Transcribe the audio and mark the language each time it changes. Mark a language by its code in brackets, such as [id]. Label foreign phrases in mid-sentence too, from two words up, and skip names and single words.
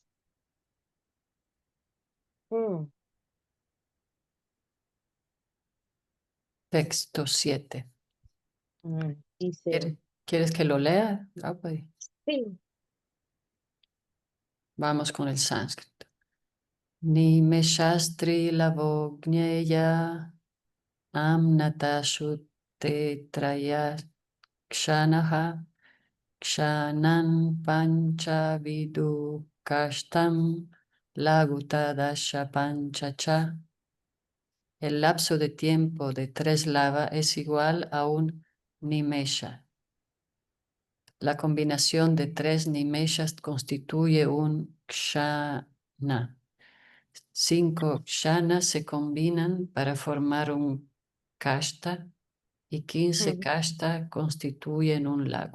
[es] Texto 7. Dice, ¿Quieres que lo lea? Ah, pues, sí, vamos con el sánscrito. [sa] निमेषास्त्रयो लवो ज्ञेय आम्नातास्ते त्रयः क्षणः क्षणान् पञ्च विदुः काष्ठां लघु ता दश पञ्च च. [es] El lapso de tiempo de 3 lava es igual a un nimesha. La combinación de 3 nimeshas constituye un kshana. 5 kshanas se combinan para formar un kashta y 15 kashta constituyen un lago.